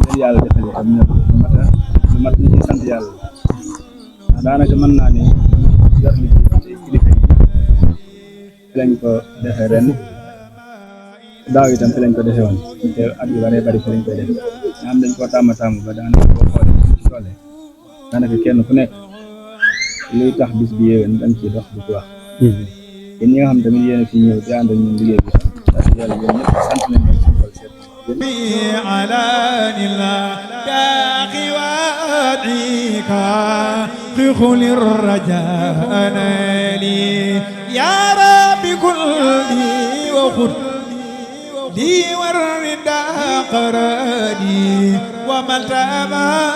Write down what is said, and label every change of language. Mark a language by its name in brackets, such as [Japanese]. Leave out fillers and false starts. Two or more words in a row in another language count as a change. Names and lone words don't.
[Wolof] leen yàlla defale am ñëpp lu mat ñu ci sant yàlla ndax daanaka mën naa ne yor liggéey ci kilifa yi fi lañ ko defee ren daaw itam fi lañ ko defee woon te at yu bëree bëri fi lañ koy def nga xam dañ koo tàmm ba daanaka boo xoolee ci tollee daanaka kenn ku nekk luy tax bis bi yéwén dañ ciy dox di ci wax yéen ñi nga xam tamit yéen a fi ñëw di ànd ak ñun liggéey bi sax yàlla yéen ñëpp sant nañ leen suñu xol seet [Arabic] خل الرجاء نالي يا ربي كل لي وخذ لي والردى قراني ومتى ما